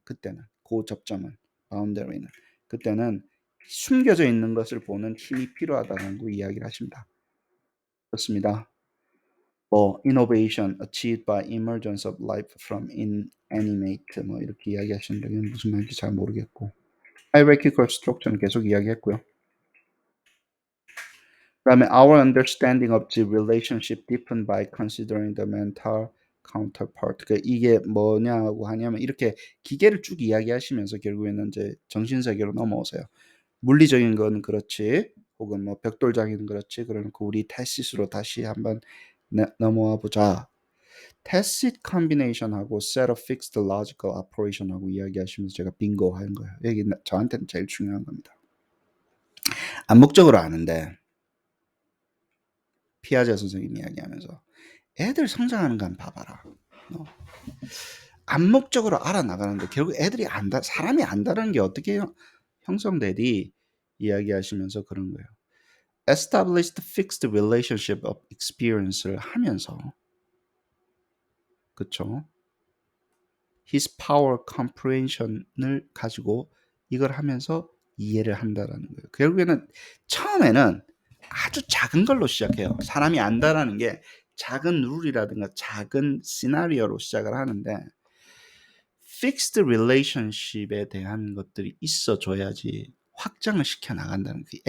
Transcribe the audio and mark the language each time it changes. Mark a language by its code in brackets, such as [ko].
[ko] 그때는 그 접점은 바운더리는 그때는 숨겨져 있는 것을 보는 힘이 필요하다는 거 이야기를 하십니다. 그렇습니다. 뭐 [en] innovation achieved by emergence of life from inanimate [ko] 뭐 이렇게 이야기하시는데 이건 무슨 말인지 잘 모르겠고 [en] hierarchical structure [ko] 는 계속 이야기했고요. [en] 그다음에 our understanding of the relationship deepened by considering the mental counterpart. [ko] 그 이게 뭐냐고 하냐면 이렇게 기계를 쭉 이야기하시면서 결국에는 이제 정신 세계로 넘어오세요. 물리적인 건 그렇지, 혹은 뭐 벽돌장이는 그렇지. 그러니까 우리 테시스로 다시 한번 넘어와 보자. [en] tacit combination하고 set of fixed logical operation하고 [ko] 이야기하시면서 제가 빙고 하는 거예요. 여기 저한테는 제일 중요한 겁니다. 암묵적으로 아는데 피아제 선생님 이야기하면서 애들 성장하는 거 한번 봐봐라. 암묵적으로 알아나가는데 결국 애들이 사람이 안다는 게 어떻게 형성되디 이야기하시면서 그런 거예요. [en] established fixed relationship of experience를 [ko] 하면서 그쵸? [en] his power comprehension [ko] 을 가지고 이걸 하면서 이해를 한다라는 거예요. 결국에는 처음에는 아주 작은 걸로 시작해요. 사람이 안다라는 게 작은 룰이라든가 작은 시나리오로 시작을 하는데 [en] fixed relationship [ko] 에 대한 것들이 있어줘야지 확장을 시켜 나간다는 거예요.